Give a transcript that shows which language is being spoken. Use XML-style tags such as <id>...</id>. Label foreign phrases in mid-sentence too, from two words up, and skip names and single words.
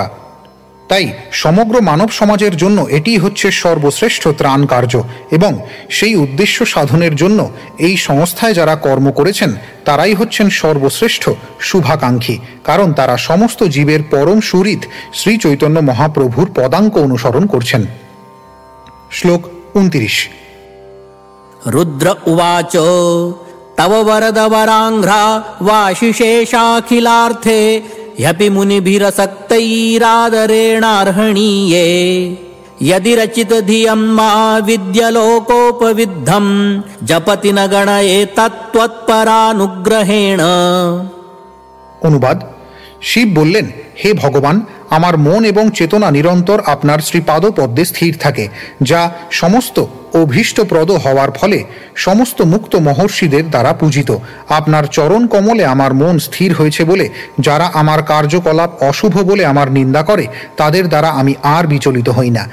<bn>তাই সমগ্র মানব সমাজের জন্য এটি হচ্ছে সর্বশ্রেষ্ঠ ত্রাণ কার্য এবং সেই উদ্দেশ্য সাধনের জন্য এই সংস্থায় যারা কর্ম করেছেন তারাই হচ্ছেন সর্বশ্রেষ্ঠ শুভাকাঙ্ক্ষী, কারণ তারা সমস্ত জীবের পরম সুহৃদ শ্রী চৈতন্য মহাপ্রভুর পদাঙ্ক অনুসরণ করছেন। শ্লোক 29।</bn> <sa>रुद्र उवाच तव वरदवराङ्घ्रा वाशिशेषाखिलार्थे ह्यपि मुनिभिरसक्तैरादरेणार्हणीये यदि रचित धियं मा विद्यलोकोपविद्धं जपति न गणये तत्त्वत्परानुग्रहेण।</sa> <bn>অনুবাদ: শিব বললেন, হে ভগবান, আমার মন এবং চেতনা নিরন্তর আপনার শ্রীপাদপদ্মে স্থির থাকে, যা সমস্ত অভীষ্টপ্রদ হওয়ার ফলে সমস্ত মুক্ত মহর্ষিদের দ্বারা পূজিত। আপনার চরণ কমলে আমার মন স্থির হয়েছে বলে যারা আমার কার্যকলাপ অশুভ বলে আমার নিন্দা করে তাদের দ্বারা আমি আর বিচলিত হই না।</bn>